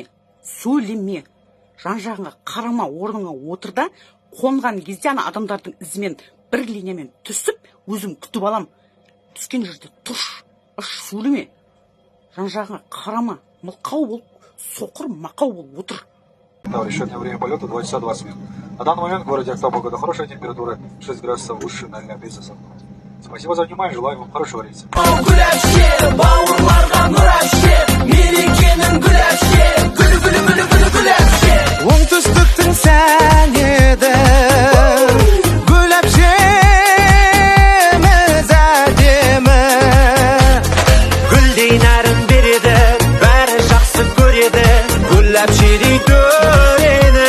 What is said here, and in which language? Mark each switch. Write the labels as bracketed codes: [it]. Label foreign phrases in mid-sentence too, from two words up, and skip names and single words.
[kk] Жан-жағыңа қарама, орныңа отыр да, қонған кезде ана адамдардың ізімен бір линиямен түсіп, өзім күтіп алам. Түскен жерде тұрш, сөйлеме. Жан-жағыңа қарама, мылқау бол, соқыр, мақау бол, отыр. [ru] Расчетное время полета 2 часа 20 минут. На данный момент в городе Октябрь погода хорошая, температура 6 градусов выше 0 градусов. Спасибо за внимание, желаю вам хорошего рейса. [kk] Оңтүстіктің сән еді, гүл әпшеміз әдемі. Гүлдей нәрін береді, бәрі жақсы көреді, гүл әпшедей төрені.